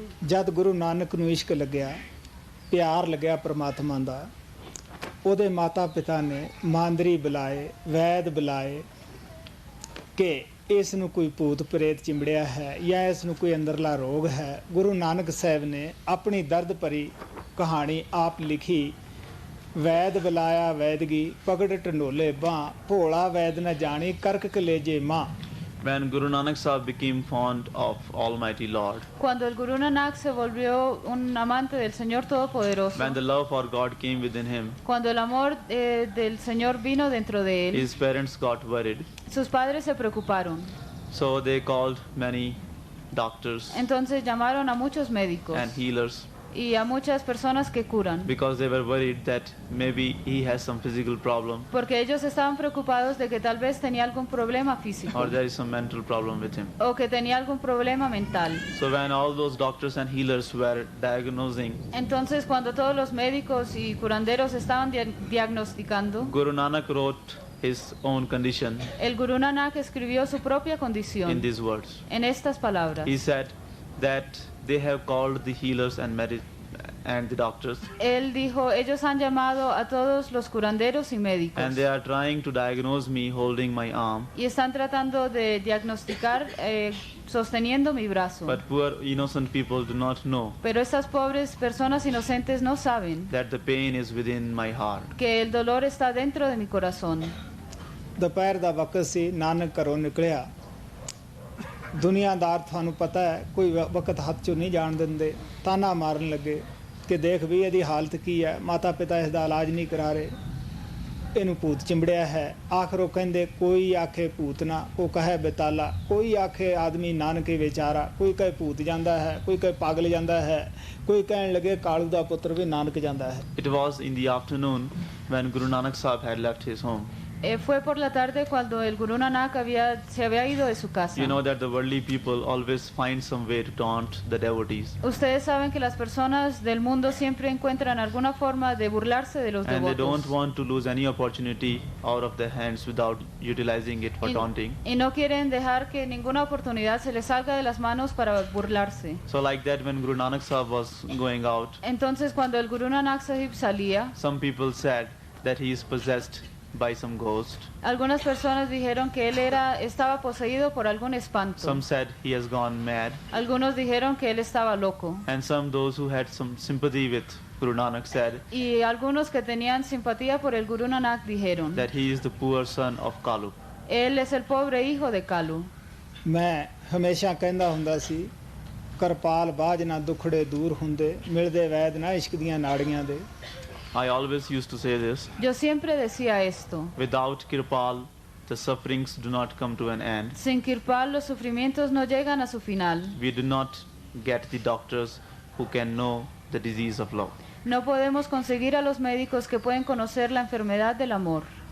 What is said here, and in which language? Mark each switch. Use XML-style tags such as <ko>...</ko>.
<pa>ਜਦ ਗੁਰੂ ਨਾਨਕ ਨੂੰ ਇਸ਼ਕ ਲੱਗਿਆ, ਪਿਆਰ ਲੱਗਿਆ ਪ੍ਰਮਾਤਮਾ ਦਾ, ਉਹਦੇ ਮਾਤਾ ਪਿਤਾ ਨੇ ਮਾਂਦਰੀ ਬੁਲਾਏ, ਵੈਦ ਬੁਲਾਏ ਕਿ ਇਸ ਨੂੰ ਕੋਈ ਭੂਤ ਪ੍ਰੇਤ ਚਿੰਬੜਿਆ ਹੈ ਜਾਂ ਇਸ ਨੂੰ ਕੋਈ ਅੰਦਰਲਾ ਰੋਗ ਹੈ। ਗੁਰੂ ਨਾਨਕ ਸਾਹਿਬ ਨੇ ਆਪਣੀ ਦਰਦ ਭਰੀ ਕਹਾਣੀ ਆਪ ਲਿਖੀ। ਵੈਦ ਬੁਲਾਇਆ ਵੈਦਗੀ ਪਗੜ ਢੰਡੋਲੇ ਬਾਂਹ, ਭੋਲਾ ਵੈਦ ਨ ਜਾਣੀ ਕਰਕ ਕਲੇਜੇ ਮਾਂ।</pa> <en>When Guru Nanak Sahib became fond of Almighty Lord,</en> <es>Cuando el Guru Nanak se volvió un amante del Señor Todopoderoso,</es> <en>when the love for God came within him,</en> <es>cuando el amor del Señor vino dentro de él,</es> <en>his parents got worried.</en> <es>sus padres se preocuparon.</es> <en>So they called many doctors</en> <es>Entonces llamaron a muchos médicos</es> <en>and healers,</en> <es>y a muchas personas que curan,</es> <en>because they were worried that maybe he has some physical problem</en> <es>porque ellos estaban preocupados de que tal vez tenía algún problema físico</es> <en>or there is some mental problem with him.</en> <es>o que tenía algún problema mental.</es> <en>So when all those doctors and healers were diagnosing,</en> <es>Entonces, cuando todos los médicos y curanderos estaban diagnosticando,</es> <en>Guru Nanak wrote his own condition</en> <es>el Guru Nanak escribió su propia</es> <en>in</en> <es>condición</es> <en>these words.</en> <es>en estas palabras.</es> <en>He said that they have called the healers and the doctors,</en> <es>Él dijo, ellos han llamado a todos los curanderos y médicos</es> <en>and they are trying to diagnose me holding my arm,</en> <es>y están tratando de diagnosticar sosteniendo mi brazo.</es> <en>but poor innocent people do not know</en> <es>Pero estas pobres personas inocentes no saben</es> <en>that the pain is within my heart.</en> <es>que el dolor está dentro de mi corazón.</es> <pa>ਦੁਪਹਿਰ ਦਾ ਵਕਤ ਸੀ, ਨਾਨਕ ਘਰੋਂ ਨਿਕਲਿਆ। ਦੁਨੀਆਦਾਰ ਤੁਹਾਨੂੰ ਪਤਾ ਹੈ ਕੋਈ ਵਕਤ ਹੱਥ 'ਚੋਂ ਨਹੀਂ ਜਾਣ ਦਿੰਦੇ, ਤਾਨਾ ਮਾਰਨ ਲੱਗੇ ਕਿ ਦੇਖ ਵੀ ਇਹਦੀ ਹਾਲਤ ਕੀ ਹੈ, ਮਾਤਾ ਪਿਤਾ ਇਸ ਦਾ ਇਲਾਜ ਨਹੀਂ ਕਰਾ ਰਹੇ, ਇਹਨੂੰ ਭੂਤ ਚਿੰਬੜਿਆ ਹੈ। ਆਖਰ ਉਹ ਕਹਿੰਦੇ ਕੋਈ ਆਖੇ ਭੂਤ ਨਾ, ਉਹ ਕਹੇ ਬੇਤਾਲਾ, ਕੋਈ ਆਖੇ ਆਦਮੀ ਨਾਨਕੇ ਵਿਚਾਰਾ, ਕੋਈ ਕਹੇ ਭੂਤ ਜਾਂਦਾ ਹੈ, ਕੋਈ ਕਹੇ ਪਾਗਲ ਜਾਂਦਾ ਹੈ, ਕੋਈ ਕਹਿਣ ਲੱਗੇ ਕਾਲੂ ਦਾ ਪੁੱਤਰ ਵੀ ਨਾਨਕ ਜਾਂਦਾ ਹੈ।</pa> <en>It was in the afternoon when Guru Nanak Sahib had left his home.</en> <es>Fue por la tarde cuando el Guru Nanak se había ido de su casa.</es> <en>You know that the worldly people always find some way to taunt the devotees,</en> <es>Ustedes saben que las personas del mundo siempre encuentran alguna forma de burlarse de los</es> <en>and they don't</en> <es>devotos.</es> <en>want to lose any opportunity out of their hands without utilizing it for taunting.</en> <es>Y no quieren dejar que ninguna oportunidad se les salga de las manos para burlarse.</es> <en>So like that, when Guru Nanak Sahib was going out,</en> <es>Entonces, cuando el Guru Nanak Sahib salía,</es> <en>some people said that he is possessed by some ghost.</en> <es>algunas personas dijeron que él estaba poseído por algún espanto.</es> <en>Some said he has gone mad,</en> <es>Algunos dijeron que él estaba loco.</es> <en>and some, those who had some sympathy with Guru Nanak, said</en> <es>Y algunos que tenían simpatía por el Guru Nanak dijeron,</es> <en>that he is the poor son of Kalu.</en> <es>él es el pobre hijo de Kalu.</es> <pa>ਮੈਂ ਹਮੇਸ਼ਾ ਕਹਿੰਦਾ ਹੁੰਦਾ ਸੀ, ਕਿਰਪਾਲ ਬਾਝ ਨਾ ਦੁਖੜੇ ਦੂਰ ਹੁੰਦੇ, ਮਿਲਦੇ ਵੈਦ ਨਾ ਇਸ਼ਕ ਦੀਆਂ ਨਾੜੀਆਂ ਦੇ।</pa> <en>I always used to say this:</en> <es>Yo siempre decía esto.</es> <en>without Kirpal, the sufferings do not come to an end.</en> <es>Sin Kirpal los sufrimientos no llegan a su final.</es> <en>We do not get the doctors who can know the disease of love.</en> <es>No podemos conseguir a los médicos que pueden conocer la enfermedad del amor.</es>